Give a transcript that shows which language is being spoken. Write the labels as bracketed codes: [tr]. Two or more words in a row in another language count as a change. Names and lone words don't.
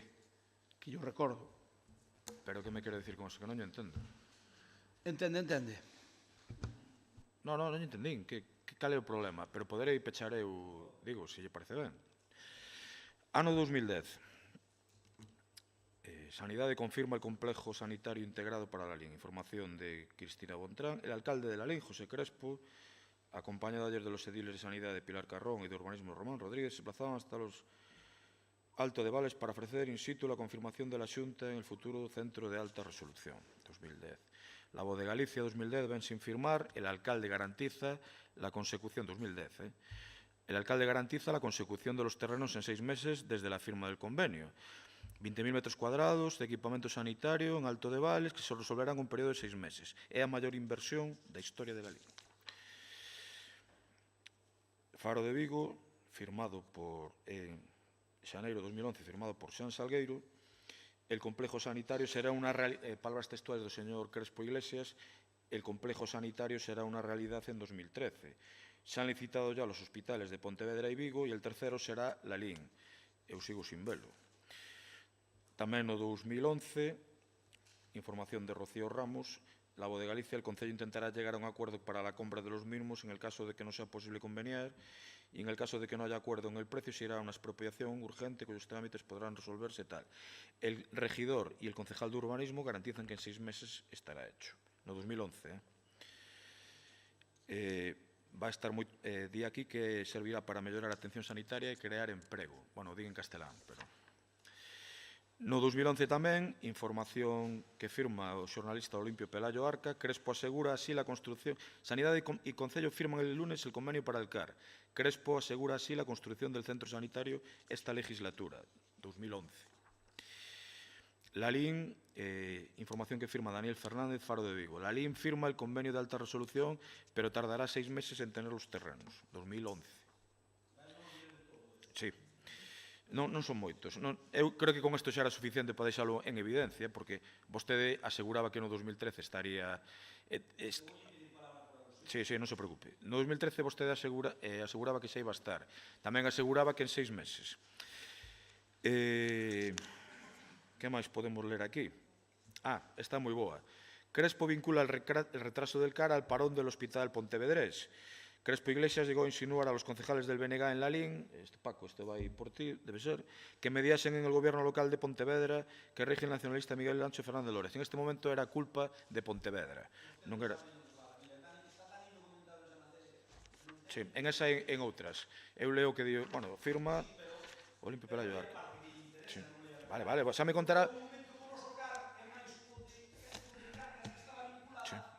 [gl] Que yo recordo. Pero que me quere decir con eso? Que non yo entendo. Entende. Non entendín. Cal é o problema? Pero poderei pechar eu, digo, se lle parece ben. Ano 2010. [es] Sanidade confirma el complejo sanitario integrado para la LIN. Información de Cristina Bontrán. El alcalde de la LIN, José Crespo, acompañado ayer de los ediles de Sanidad de Pilar Carrón y de Urbanismo Román Rodríguez, se desplazaban hasta los Alto de Vales para ofrecer in situ la confirmación de la Xunta en el futuro Centro de Alta Resolución 2010. La Voz de Galicia 2010 ven sin firmar, el alcalde garantiza la consecución 2010. El alcalde garantiza la consecución de los terrenos en 6 meses desde la firma del convenio. 20.000 metros cuadrados de equipamento sanitario en Alto de Vales que se resolverán en un período de 6 meses. [gl] É a maior inversión da historia de Galicia. Faro de Vigo, firmado por xaneiro de 2011, firmado por Xan Salgueiro. [es] El complejo sanitario será una realidad, palabras textuales [gl] do señor [es] Crespo Iglesias, el complejo sanitario será una realidad en 2013. Se han licitado ya los hospitales de Pontevedra y Vigo y el tercero será la LIN. [gl] Eu sigo sin velo. Tamén no [es] 2011, información de Rocío Ramos, la Voz de Galicia, el Concello intentará llegar a un acuerdo para la compra de los mismos en el caso de que no sea posible conveniar y en el caso de que no haya acuerdo en el precio se irá a una expropiación urgente cuyos trámites podrán resolverse tal. El regidor y el concejal de urbanismo garantizan que en 6 meses estará hecho. [gl] No 2011. Va a estar moi... di aquí que servirá para mellorar a atención sanitaria e crear emprego. Bueno, digo en castelán, pero... No 2011 tamén, información que firma o xornalista Olimpio Pelayo Arca, Crespo [es] asegura así la construcción... Sanidade e Concello firman el lunes el convenio para el CAR. Crespo asegura así la construcción del centro sanitario esta legislatura, 2011. La LIN, información que firma Daniel Fernández, Faro de Vigo. La LIN firma el convenio de alta resolución, pero tardará 6 meses en tener los terrenos, 2011. Sí. [gl] Non son moitos. Eu creo que con isto xa era suficiente para deixalo en evidencia, porque vostede aseguraba que no 2013 estaría... Sí, non se preocupe. No 2013 vostede aseguraba que xa iba a estar. Tamén aseguraba que en 6 meses. Que máis podemos ler aquí? Está moi boa. [es] Crespo vincula el retraso del CAR al parón del Hospital Pontevedrés. Crespo Iglesias llegó a insinuar a los concejales del BNG en Lalín, Paco, este va ahí por ti, debe ser, que mediasen en el gobierno local de Pontevedra que rige el nacionalista Miguel Lancho Fernández Lórez. En este momento era culpa de Pontevedra. [gl] Non era... Sí, en esa e en outras. Eu leo que dio, bueno, firma Olimpio Pelayo Arco. Sí. Vale, xa me contará... Sí.